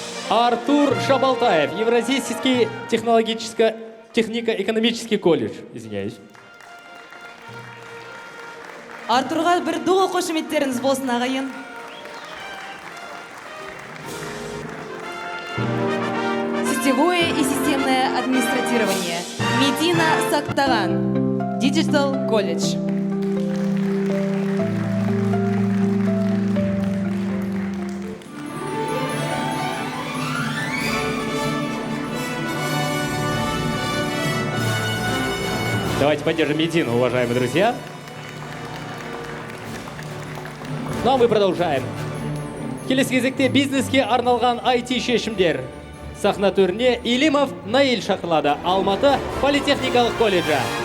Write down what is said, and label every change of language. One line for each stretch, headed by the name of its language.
Russian: Артур Шабалтаев, Евразийский технико-экономический колледж. Извиняюсь.
Kazakh: Артурға бір доо қошеметтеріңіз болсын, ағайын.
Russian: Сетевое и системное администратирование. Медина Сактаган, Digital колледж. Давайте поддержим Медину, уважаемые друзья. Ну а мы продолжаем.
Kazakh: Келесі кезекте бизнеске арналған IT шешімдер. Сахна төріне Илимов Наиль шақырылады. Алматы политехникалық колледжі.